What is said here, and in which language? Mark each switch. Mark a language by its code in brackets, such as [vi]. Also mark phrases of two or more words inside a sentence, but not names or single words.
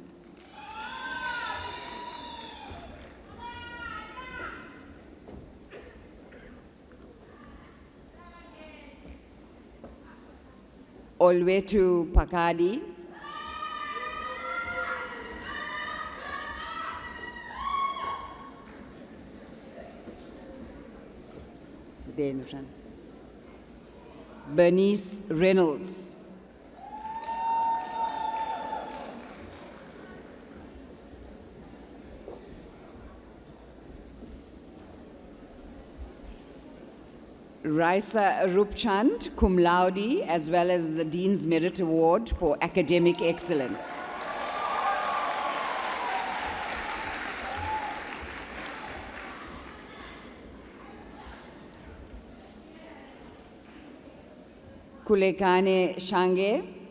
[en] Olwethu Pakadi, Bernice Reynolds, Raisa Rupchand, [la] cum laude, [en] as well as the Dean's Merit Award for Academic Excellence. Kulekane Shange,